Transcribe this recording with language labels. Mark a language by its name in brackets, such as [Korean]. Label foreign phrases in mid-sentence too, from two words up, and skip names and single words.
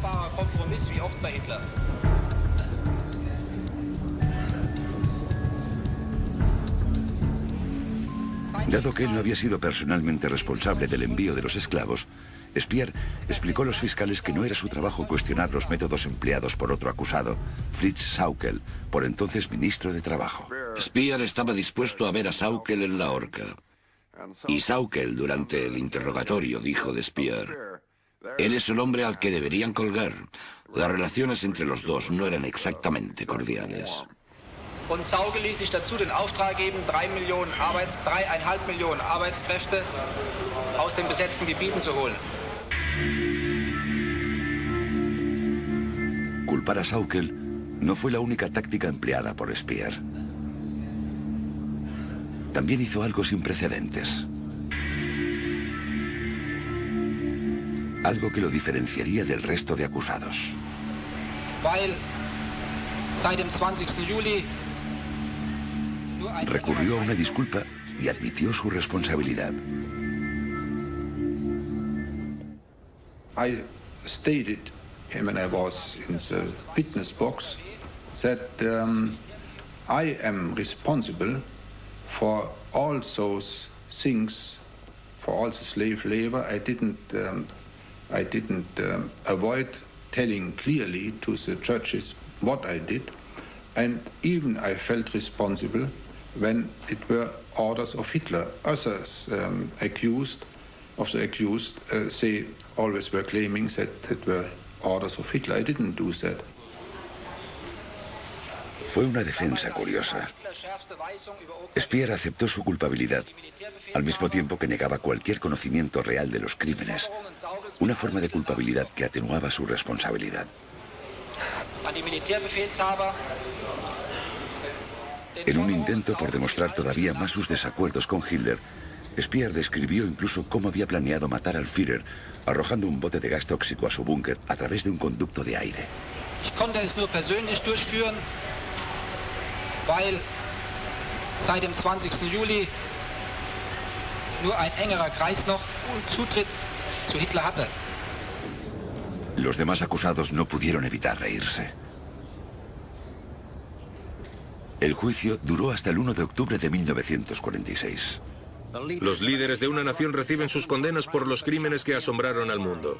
[Spanish] Dado que él no había sido personalmente responsable del envío de los esclavos, Speer explicó a los fiscales que no era su trabajo cuestionar los métodos empleados por otro acusado, Fritz Sauckel, por entonces ministro de Trabajo. Speer estaba dispuesto a ver a Sauckel en la horca. Y Sauckel, durante el interrogatorio, dijo de Speer: él es el hombre al que deberían colgar. Las relaciones entre los dos no eran exactamente cordiales. [German] Und Sauckel ließ sich dazu den Auftrag geben, 3,5 Millionen Arbeitskräfte aus den besetzten Gebieten zu holen. [Spanish] Culpar a Sauckel no fue la única táctica empleada por Speer. También hizo algo sin precedentes. Algo que lo diferenciaría del resto de acusados. [German] Weil seit dem 20. Juli [Spanish] Recurrió a una disculpa y admitió su responsabilidad. [English] I stated when I was in the witness box that I am responsible for all those things, for all the slave labor. I didn't avoid telling clearly to the judges what I did, and even I felt responsible when it were orders of Hitler. Others accused, they always were claiming that it were orders of Hitler. I didn't do that. [Spanish] Fue una defensa curiosa. Speer aceptó su culpabilidad, al mismo tiempo que negaba cualquier conocimiento real de los crímenes, una forma de culpabilidad que atenuaba su responsabilidad. En un intento por demostrar todavía más sus desacuerdos con Hitler, Speer describió incluso cómo había planeado matar al Führer, arrojando un bote de gas tóxico a su búnker a través de un conducto de aire. [German] Ich konnte es nur persönlich durchführen, weil seit dem 20. Juli nur ein engerer Kreis noch Zutritt zu Hitler hatte. [Spanish] Los demás acusados no pudieron evitar reírse. El juicio duró hasta el 1 de octubre de 1946. Los líderes de una nación reciben sus condenas por los crímenes que asombraron al mundo.